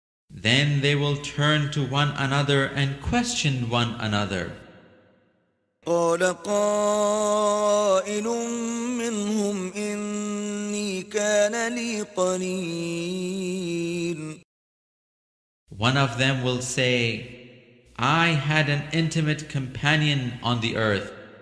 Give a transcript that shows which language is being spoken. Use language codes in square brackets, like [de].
[en] Then they will turn to one another and question one another. [ar] قال قائل منهم إني كان لي قرين. [en] One of them will say, I had an intimate companion on the earth,